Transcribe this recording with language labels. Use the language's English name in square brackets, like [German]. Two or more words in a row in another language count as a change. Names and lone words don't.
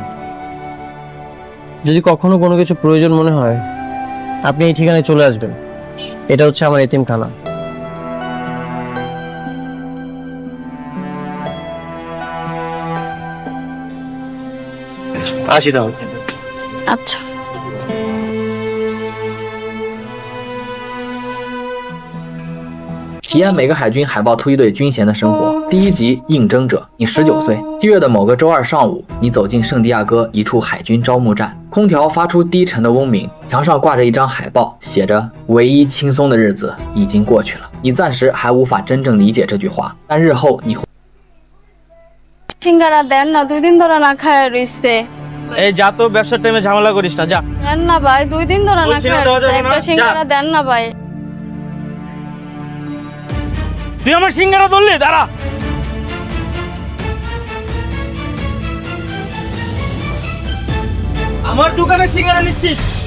[Bangla] যদি কখনো কোনো কিছু প্রয়োজন মনে হয় আপনি এই ঠিকানায় চলে আসবেন। এটা হচ্ছে আমার এতিমখানা। আসি তাহলে। আচ্ছা। [Chinese] 体验每个海军海豹突击队军衔的生活。第一集应征者，你19岁。7月的某个周二上午，你走进圣地亚哥一处海军招募站，空调发出低沉的嗡鸣，墙上挂着一张海报，写着“唯一轻松的日子已经过去了”。你暂时还无法真正理解这句话，但日后你会。 [Bangla] সিঙ্গারা দেন না, 2 দিন ধরে না খায় রইছে। এই যা তো, ব্যবসার টাইমে ঝামেলা করিস না, যা। দেন না ভাই, 2 দিন ধরে না বলছি না খায় দেওয়া রইছে, যাবে না, একটা যা। সিঙ্গারা দেন না ভাই। তুই আমার সিঙ্গারা ধরলি, দাঁড়া। আমার দোকানে সিঙ্গারা নিচ্ছিস?